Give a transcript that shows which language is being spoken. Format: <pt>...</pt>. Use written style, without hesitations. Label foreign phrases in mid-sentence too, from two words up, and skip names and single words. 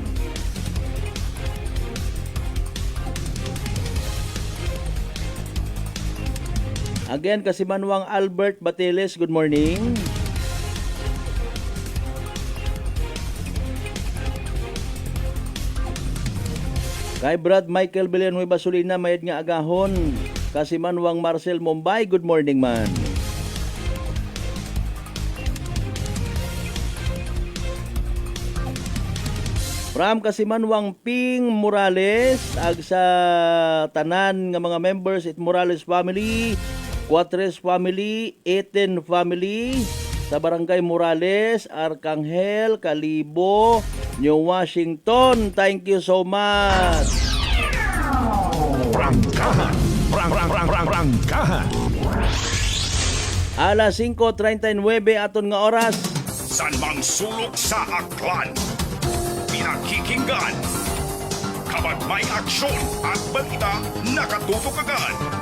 <en>Again, Kasimanwang Albert Bateles, good morning.</en> <akl>Kay Brad Michael Villanueva Solina, mayad nga agahon.</akl> <en>Kasimanwang Marcel Mumbai, good morning man.</en> <akl>From Kasimanwang Ping Morales, ag sa tanan nga mga members it Morales family, Cuatres family, Eten family, sa Barangay Morales, Arcangel, Calibo, New Washington.</akl> <en>Thank you so much.</en> <akl>Prangkahan. Prangkahan. Alas 5:39 aton nga oras.</akl> <tl>San mang sulok sa aklan. Pinakikinggan. Kapag may aksyon at balita, nakatutok agad.</tl>